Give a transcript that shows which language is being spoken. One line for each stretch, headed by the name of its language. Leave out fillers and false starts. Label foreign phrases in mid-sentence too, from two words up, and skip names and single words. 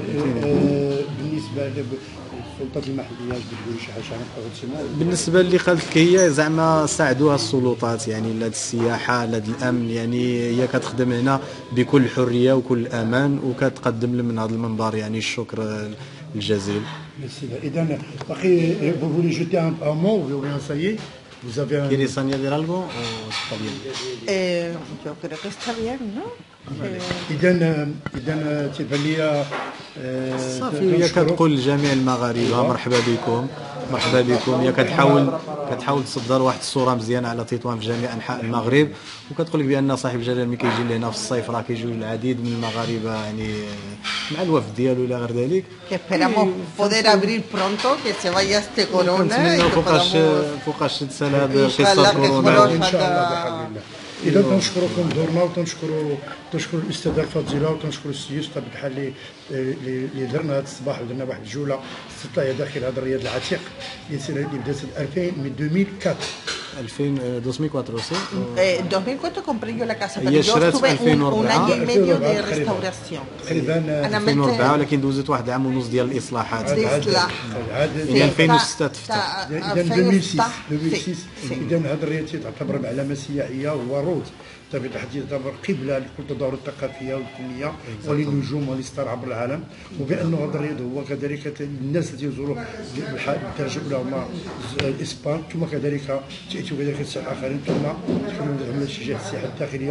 Arabic: بالنسبه السلطات المحليه تقول شي حاجه عن بالنسبه اللي قالت لك هي زعما ساعدوها السلطات يعني لهاد السياحه لهاد الامن، يعني هي كتخدم هنا بكل حريه وكل امان، وكتقدم لهم من هذا المنبر يعني الشكر الجزيل. اذا باقي
French: vous voulez jeter un mot ou bien ça y est vous avez un...
Spanish: ¿Quieres añadir algo o está bien? Yo creo que está bien, ¿no?
Arabic: اذا تيبان لي صافي هي كتقول لجميع المغاربه مرحبا بكم مرحبا بكم. هي كتحاول تصدر واحد الصوره مزيانه على تطوان في جميع انحاء المغرب، وكتقول لك بان صاحب الجلاله ملي كيجي لهنا في الصيف راه كيجيو العديد من المغاربه يعني مع الوفد ديالو الى غير ذلك.
Spanish: Esperamos poder abrir pronto, que se vaya este corona y que podamos
Arabic: فوقاش تنسى هذا قصه كورونا ان شاء الله بحول الله. اذا تنشكركم دورنا، وتنشكروا الاستاذه الفاضله، وتنشكروا السي يوسف بحال اللي درنا هذا الصباح، ودرنا واحد الجوله استطلاعيه داخل هذا الرياض العتيق اللي بدات 2004
Spanish: 2004 sí. 2004 compré yo la casa, pero yo estuve un año y medio de restauración.
Arabic: تقريبا 2004 ولكن دوزت واحد العام ونص ديال الاصلاحات. الاصلاح يعني 2006 تفتح. اذا 2006 اذا هذا الرياض تعتبر علامه سياحيه وهو روت بطبيعه الحال تعتبر قبله لكل التظاهر الثقافيه والفنيه وللنجوم وللستار عبر العالم، وبانه هذا الرياض هو كذلك الناس التي يزوروه بالدرجه الاولى هما الاسبان، ثم كذلك تاتي كذلك السياح اخرين، ثم تكونوا من الشجاع السياحه الداخليه.